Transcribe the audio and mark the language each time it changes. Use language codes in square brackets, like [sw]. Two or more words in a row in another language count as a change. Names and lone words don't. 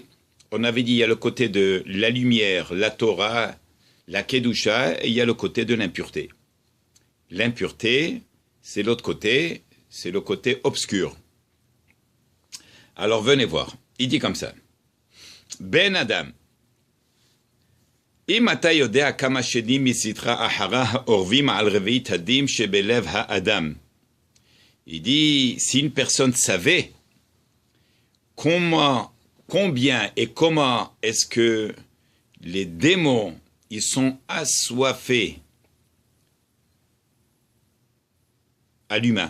[fr] On avait dit il y a le côté de la lumière, la Torah, la Kedusha, et il y a le côté de l'impureté. L'impureté, c'est l'autre côté, c'est le côté obscur. Alors venez voir. Il dit comme ça. [he] בן אדם, אם אתה יודע כמה שדים מסתרה אחרה האורבים על רביעית הדין שבלב האדם. [fr] Il dit, si une personne savait combien et comment est-ce que les démons, ils sont assoiffés à l'humain.